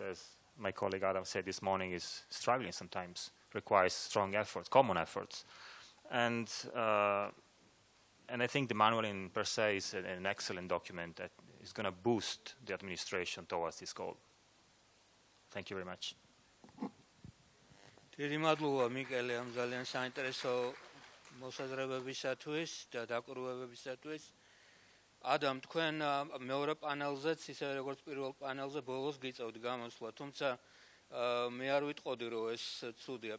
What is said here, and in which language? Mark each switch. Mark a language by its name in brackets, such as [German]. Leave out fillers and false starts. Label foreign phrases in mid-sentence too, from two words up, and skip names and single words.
[English] As my colleague Adam said this morning, is struggling sometimes, requires strong efforts, common efforts. And I think the manual in per se is an excellent document that is going to boost the administration towards this goal. Thank you very much. [Georgian] დიდი მადლობა მიკელე ამ ძალიან საინტერესო მოსაზრებებისათვის და დაკვირვებებისათვის. ადამ თქვენ მეორე პანელზეც ისე როგორც პირველ პანელზე ბოლოს გიწევთ გამოსვლა, თუმცა მე არ ვიტყოდი რომ ეს ცუდია.